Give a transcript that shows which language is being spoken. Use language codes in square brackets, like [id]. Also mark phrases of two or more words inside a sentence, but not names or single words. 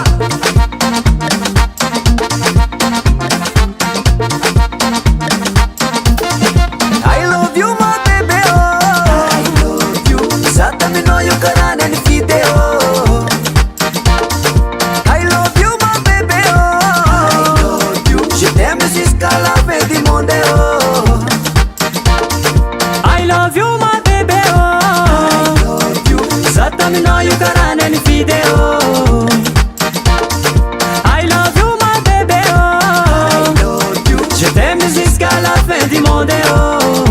[en] I love you my baby oh I love you [mg] Zata aminao io karaha neny video [en] I love you my baby oh I love you [fr] Je t'aime jusqu'à la fin du monde oh [en] I love you my baby oh [mg] Zata aminao io karaha neny video [en] I love you my baby oh [fr] Je t'aime jusqu'à la fin du monde oh